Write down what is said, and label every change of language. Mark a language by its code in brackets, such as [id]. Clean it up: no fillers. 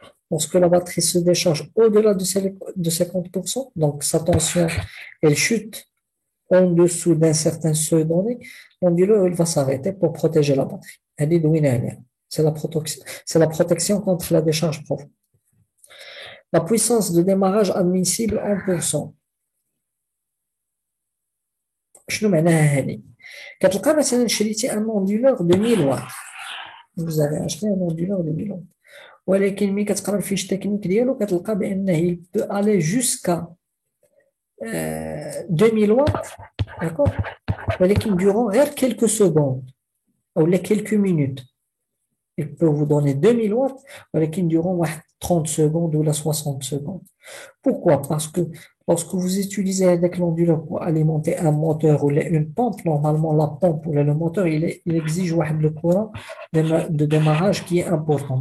[fr] Lorsque la batterie se décharge au-delà de 50%, donc sa tension, elle chute en dessous d'un certain seuil donné, l'onduleur, il va s'arrêter pour protéger la batterie. C'est la protection contre la décharge profonde. La puissance de démarrage admissible en pourcent. [ar] شنو معناها هذه؟ كتلقى مثلا شريتي ان [fr] onduleur de 1000 watts. Vous avez acheté un onduleur de 1000 watts. [ar] ولكن ملي كتقرا الفيش تكنيك ديالو كتلقى بانه [fr] il peut aller jusqu'à 2000 watts, d'accord? ولكن durant غير quelques secondes ou les quelques minutes. Il peut vous donner 2000 watts, [ar] ولكن [fr] durant 30 secondes ou 60 secondes. Pourquoi? Parce que lorsque vous utilisez avec l'onduleur pour alimenter un moteur ou une pompe, normalement la pompe ou le moteur, il exige le courant de démarrage qui est important.